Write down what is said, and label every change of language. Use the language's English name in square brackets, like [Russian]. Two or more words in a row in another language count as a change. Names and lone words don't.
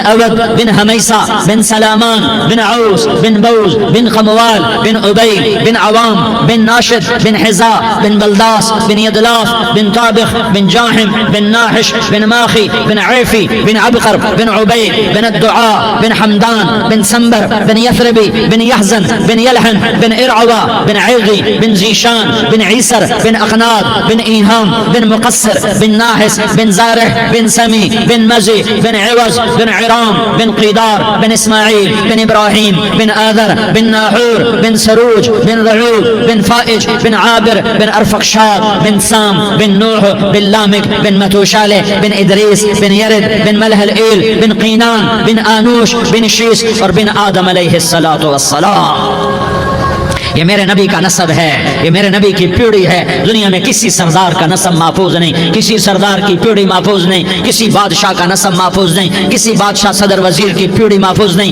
[Hindi] اود بن حمیسہ بن سلامان بن عوس بن بوز بن خموال بن عبی بن عوام بن ناشد بن حزا بن بلداس بن یدلاف بن طابخ بن جاحم بن ناحش بن ماخی بن عیفی بن عبقر بن عبید بن الدعاء بن حمدان بن سنبر بن یثربی بن یحزن بن यलहन बिन इरअवा बिन ऐगी बिन जीशान बिन ईसर बिन अकनाद बिन ईहाम बिन मुकस्सर बिन नाहिस बिन ज़ारिह बिन समी बिन मजी बिन इवज बिन इराम बिन क़ीदार बिन इस्माईल बिन इब्राहीम बिन आदर बिन नाहूर बिन सरूज बिन रऊब बिन फाइज बिन आबिर बिन अरफक्षाद बिन साम बिन नूह बिन लामिक बिन मतूशाले बिन इदरीस बिन यरिद बिन मलहल ईल बिन क़ीनान बिन आनूश बिन शीस और बिन आदम [Arabic] عليه الصلاة والسلام. [Hindi] ये मेरे नबी का नसब है, ये मेरे नबी की पीढ़ी है। दुनिया में किसी सरदार का नसब महफूज नहीं, किसी सरदार की पीढ़ी महफूज नहीं, किसी बादशाह का नसब महफूज नहीं, किसी बादशाह सदर वजीर की पीढ़ी महफूज नहीं।